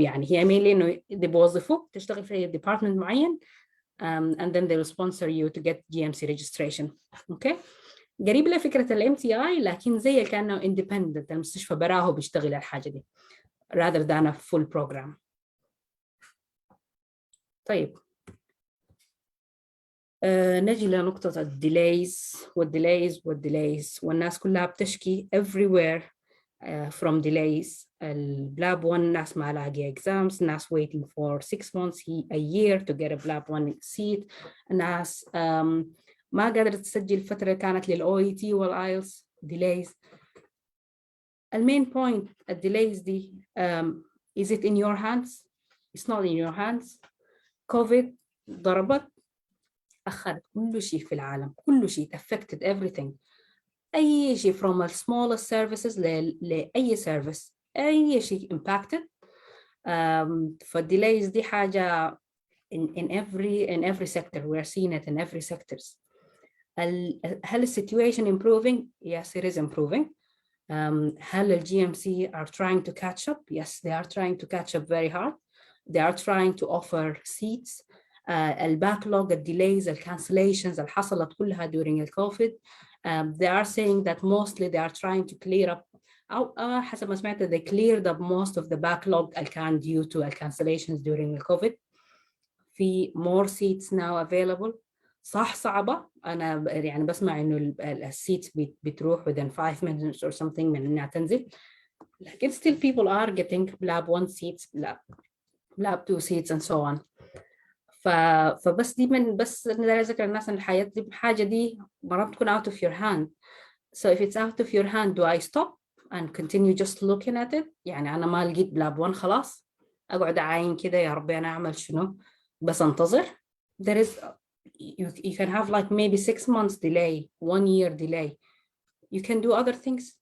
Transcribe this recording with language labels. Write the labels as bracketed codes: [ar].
[ar] يعني هي [en] mainly [ar] إنه بيوظفوك تشتغل في [en] department معين and then they will sponsor you to get GMC registration. okay? [ar] قريب لفكرة ال MTI, لكن زي كأنه independent, المستشفى براه بيشتغل الحاجة دي [en] rather than a full program. [ar] طيب نجي لنقطة الديليز والديليز والناس كلها بتشكي [en] everywhere from delays. [ar] البلاب 1 ناس ما لاقي exams, ناس [en] waiting for 6 months a year to get a BLAB 1 seat, [ar] ناس ما قادرة تسجل فترة كانت للOET والIELTS. delays. المين [en] point [ar] الديليز دي [en] is it in your hands? It's not in your hands. [ar] COVID ضربت أخرت كل شيء في العالم, كل شيء [en] affected everything. [ar] أي شيء [en] from the smallest services [ar] لأي service، أي شيء impacted. فالديلايز دي حاجة [en] in every sector. We're seeing it in every sectors. [ar] هل السيتويشن improving? [en] Yes, it is improving. هل ال GMC are trying to catch up? Yes, they are trying to catch up very hard. They are trying to offer seats. [ar] الباكلوج، الديليز، الكانسليشنز اللي حصلت كلها during الكوفيد. [en] They are saying that mostly they are trying to clear up [ar] أو حسب ما سمعت [en] they cleared up most of the backlog [ar] اللي كان [en] due to cancellations during الكوفيد. في more seats now available. [ar] صح صعبة، أنا يعني بسمع إنه السيتس بتروح [en] within 5 minutes or something [ar] من إنها تنزل، لكن [en] still people are getting lab 1 seats, lab 2 seats and so on. [ar] فبس دي من بس أنا أذكر الناس إن الحياة دي حاجة دي مرات تكون [en] out of your hand. So if it's out of your hand, do I stop and continue just looking at it؟ [ar] يعني أنا ما لقيت lab 1 خلاص أقعد أعاين كده يا ربي أنا أعمل شنو بس أنتظر. [en] There is you can have like maybe 6 months delay, 1 year delay. You can do other things.